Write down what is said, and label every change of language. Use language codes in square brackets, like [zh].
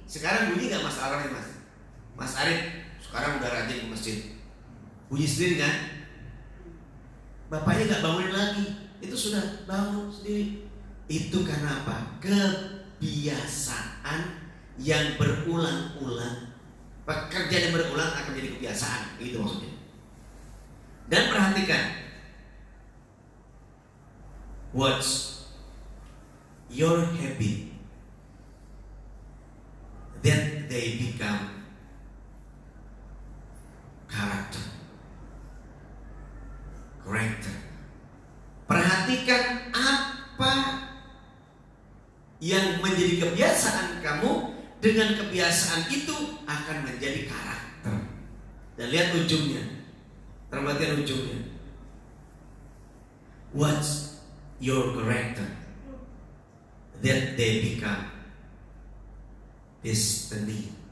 [id] Sekarang bunyi nggak Mas alarmnya Mas? Mas Arif sekarang udah rajin ke masjid. Bunyi sendiri kan? Bapaknya nggak bangunin lagi. Itu sudah bangun sendiri. Itu karena apa? Kebiasaan yang berulang-ulang. Pekerjaan yang berulang akan menjadi kebiasaan. Itu maksudnya. Dan perhatikan, [en] what's your habit that they become character. [id] Perhatikan apa yang menjadi kebiasaan kamu. Dengan kebiasaan itu akan menjadi karakter. Dan lihat ujungnya. Perhatikan ujungnya. [en] What's your character that they become destiny.